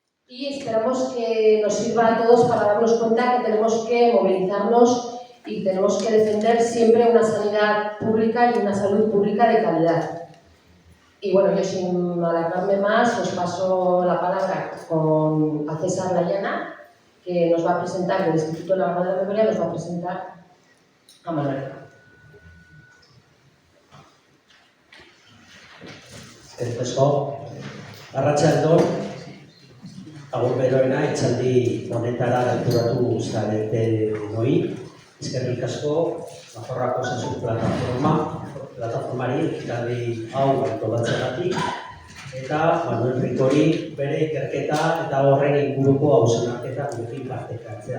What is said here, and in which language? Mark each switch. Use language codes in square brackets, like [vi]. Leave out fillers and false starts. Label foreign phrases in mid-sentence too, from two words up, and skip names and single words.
[es] y esperamos que nos sirva a todos para darnos cuenta que tenemos que movilizarnos y tenemos que defender siempre una sanidad pública y una salud pública de calidad. Y bueno, yo sin alargarme más, os paso la palabra a César Layana, que nos va a presentar, del Instituto Navarro de la Memoria, nos va a presentar a Manuel. [eu] Arratsaldeon, agur beroena, etxaldi honetara gerturatu zaretenoi. Eskerrik asko, Nafarroako Osasun plataformari ekitaldi hau antolatzeagatik, eta Manuel Ricori bere ikerketa eta horren inguruko hausnarketa gurekin partekatzea.